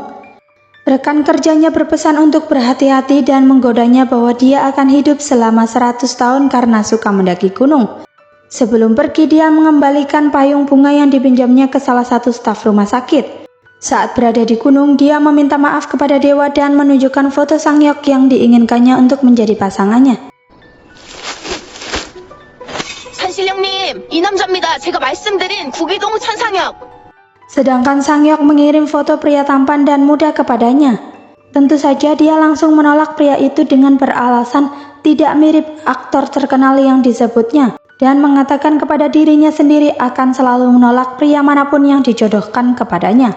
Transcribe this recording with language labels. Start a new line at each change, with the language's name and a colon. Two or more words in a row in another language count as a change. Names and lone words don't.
Indonesian: Rekan kerjanya berpesan untuk berhati-hati dan menggodanya bahwa dia akan hidup selama 100 tahun karena suka mendaki gunung. Sebelum pergi, dia mengembalikan payung bunga yang dipinjamnya ke salah satu staf rumah sakit. Saat berada di gunung, dia meminta maaf kepada dewa dan menunjukkan foto Sangyok yang diinginkannya untuk menjadi pasangannya.
Korean: 산신령님, 이 남자입니다. 제가 말씀드린 구기동 천상혁.
Indonesian: Sedangkan Sangyok mengirim foto pria tampan dan muda kepadanya. Tentu saja dia langsung menolak pria itu dengan beralasan tidak mirip aktor terkenal yang disebutnya dan mengatakan kepada dirinya sendiri akan selalu menolak pria manapun yang dijodohkan kepadanya.